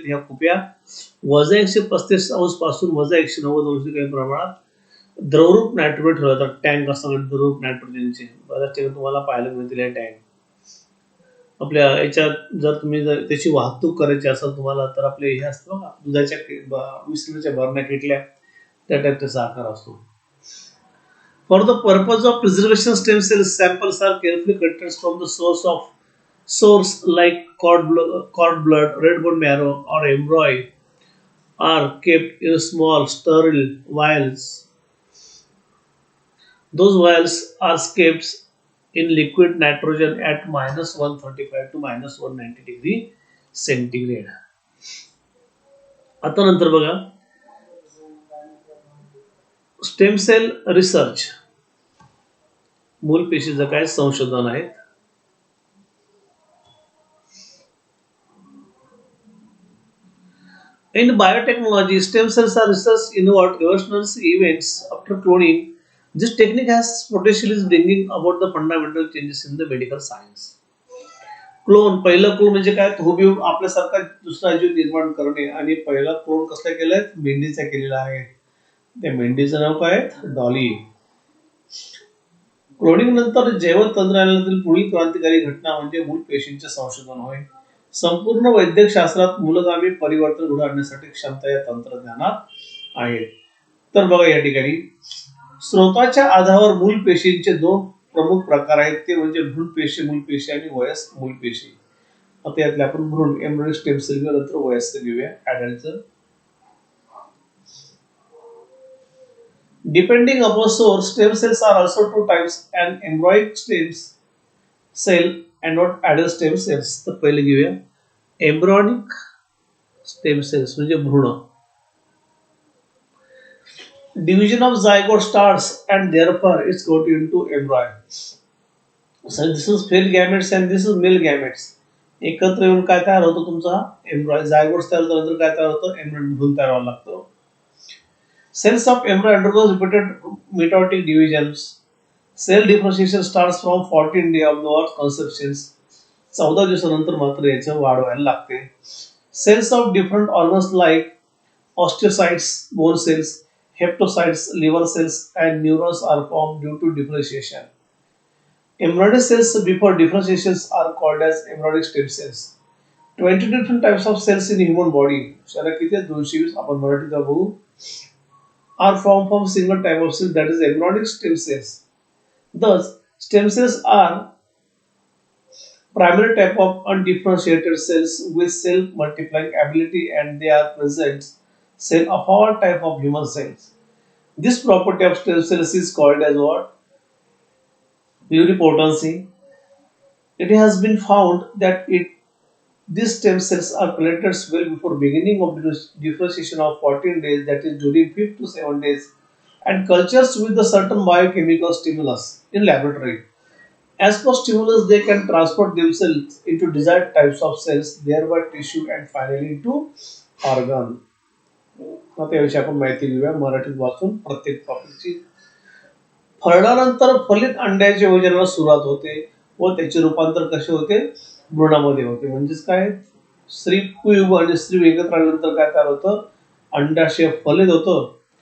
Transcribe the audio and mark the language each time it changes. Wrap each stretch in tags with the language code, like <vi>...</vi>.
<mr>ह्या कुप्या -135 अंश पासून -190 अंश काही प्रमाणात द्रवरूप नायट्रोजन ठेवला जातात. टँक असतात द्रवरूप नायट्रोजनचे, बऱ्याच ठिकाणी तुम्हाला पाहायला मिळतील हे टँक. आपल्या याच्यात जर तुम्ही त्याची वाहतूक करायची असेल तुम्हाला, तर आपले हे असतं बघा, दुधाच्या 20 लिटरच्या भरण्या किटल्या, त्या टाईप त्याचा आकार असतो.</mr> <en>For the purpose of preservation stem cells samples are carefully collected from the source like cord blood, red bone marrow, or embryo are kept in small sterile vials. Those vials are kept in liquid nitrogen at -135 to -190 degree centigrade.</en> <mr>आता नंतर बघा, stem sale research, मूल पेशीचं काय संशोधन आहे.</mr> <en>In biotechnology, stem cells are researched in what evolutionary events after cloning. This technique has potential is bringing about the fundamental changes in the medical science.</en> <mr>पहिलं clone म्हणजे काय, हुबेहूब आपल्यासारखा दुसरा जीव निर्माण करणे. आणि पहिला क्लोन कसला केलाय, मेंढीचा केलेला आहे. त्या मेंढीचं नाव काय, डॉली. क्लोनिंग नंतर जैव तंत्रज्ञानातील पुढील क्रांतिकारी घटना म्हणजे मूल पेशींचे संशोधन होय. संपूर्ण वैद्यक शास्त्रात मूलगामी परिवर्तन घडवून आणण्यासाठी क्षमता या तंत्रज्ञानात आहे. तर बघा या ठिकाणी स्रोताच्या आधारावर मूल पेशींचे 2 प्रमुख प्रकार आहेत, ते म्हणजे भ्रूणपेशी मूलपेशी आणि वयस्क मूलपेशी. आता यातले आपण भ्रूण एम्ब्रियोनिक स्टेम सेल घेऊया, नंतर वयस्क घेऊया ॲडल्टचं.</mr> <en>Depending upon source, stem cells are also 2 types: an embryonic stem cell and not adult stem cells.</en> <mr>तर पहिले घेऊया एम्ब्रियोनिक स्टेम सेल्स म्हणजे भ्रूण.</mr> <en>Division of zygote starts and therefore it's got into embryo. So this is female gametes and this is male gametes.</en> <mr>एकत्र येऊन काय तयार होतं तुमचा एम्ब्रियो. जायगोट तयार झाल्यानंतर काय तयार होतं, एम्ब्रियो भ्रूण तयार व्हायला लागतो.</mr> <en>Cells of embryo undergoes repeated mitotic divisions. Cell differentiation starts from 14 days of the conceptions.</en> <mr>14 दिवसानंतर मात्र याचं वाढ व्हायला लागते.</mr> <en>Cells of different organs like osteocytes, bone cells, hepatocytes, liver cells, and neurons are formed due to differentiation. Embryonic cells before differentiations are called as embryonic stem cells. 20 different types of cells in human body.</en> <mr>शाला किती आहेत, 220 आपण मराठीत बघू.</mr> <en>Are formed from single type of cell, that is embryonic stem cells. Thus, stem cells are primary type of undifferentiated cells with self-multiplying ability, and they are present cell of all type of human cells. This property of stem cells is called as what? Pluripotency. It has been found that these stem cells are collected well before beginning of differentiation of 14 days, that is during 5 to 7 days, and cultures with a certain biochemical stimulus in laboratory. As per stimulus, they can transport themselves into desired types of cells, thereby tissue, and finally into organ.</en> <mr>आता याविषयी आपण माहिती घेऊया मराठीत वाचून प्रत्येक टॉपिकची. फळल्यानंतर फलित अंड्याच्या विभाजनाला सुरुवात होते व त्याचे रूपांतर कसे होते, भ्रूणामध्ये होते. म्हणजेच काय, स्त्री पुंज आणि स्त्री एकत्र आल्यानंतर काय तयार होतं, अंडाशय फलित होतं.</mr>